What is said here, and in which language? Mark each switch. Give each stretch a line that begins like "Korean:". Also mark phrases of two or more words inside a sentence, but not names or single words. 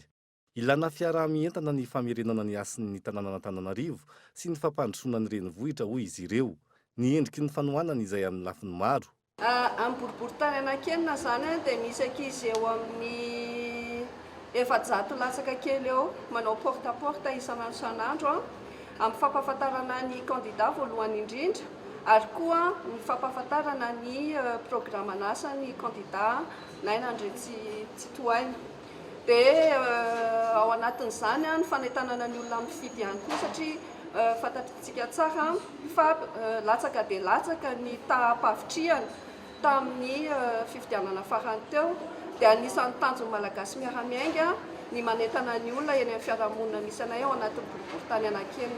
Malagasy: Ilana fiarah-mientana ny famerenana ny asin'ny tanàna Antananarivo sy ny fampandrosoana ny renivohitra hoy izy ireo. Ny endriky ny fanohanana izay amin'ny lafiny maro. Amin'ny boribory-tany anakenina zany dia misy ankizy eo amin'ny 700 latsaka kely eo manao
French: porte à porte
Malagasy: isanandro amin'ny fampahafantarana ny candidat voalohany indrindra ary koa ny fampahafantarana ny programan'asa ny candidat naina Andrisitohaina. Dia ao anatin'izany ny fanentanana ny olona mifidy ihany koa satria fantatritsika tsara fa latsaka dia latsaka ny tahampavitriana tamin'ny fifidianana farany teo dia anisan'ny tanjony malagasy miara-miainga ny manentana ny olona eny amin'ny fiarahamonina misy anay ao anatin'ny boribory-tany anakenina.